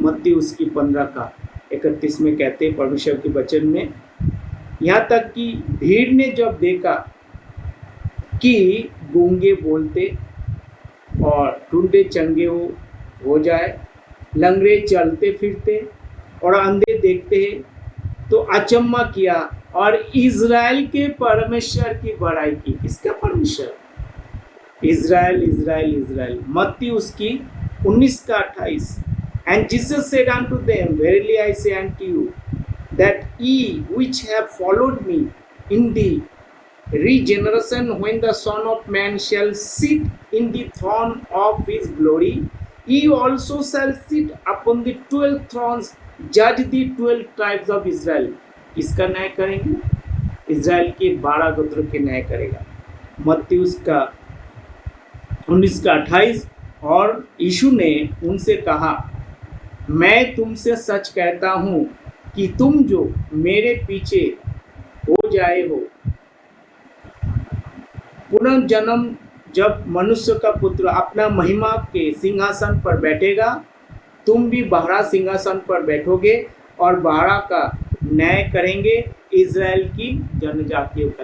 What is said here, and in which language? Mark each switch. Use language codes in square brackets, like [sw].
[hi] मत्ती उसकी 15 का 31 में कहते हैं परमेश्वर के वचन में, यहाँ तक कि भीड़ ने जब देखा कि गूंगे बोलते और टूटे चंगे हो जाए, लंगड़े चलते फिरते और अंधे देखते हैं, तो अचम्मा किया और इज़राइल के परमेश्वर की बड़ाई की। किसका परमेश्वर? Israel, Israel, Israel. मत्ती उसकी 19 का 28। [en] And Jesus said unto them, verily I say unto you, that ye which have followed me in the regeneration, when the Son of Man shall sit in the throne of his glory, ye also shall sit upon the 12 thrones, judge the 12 tribes of Israel। [hi] किसका न्याय करेंगे? Israel के 12 गोत्रों के न्याय करेगा। मत्ती उसका 19 का 28। और यीशु ने उनसे कहा, मैं तुमसे सच कहता हूँ कि तुम जो मेरे पीछे हो जाए हो, पुनर्जन्म जब मनुष्य का पुत्र अपना महिमा के सिंहासन पर बैठेगा, तुम भी 12 सिंहासन पर बैठोगे और 12 का न्याय करेंगे इज़राइल की जनजातियों का।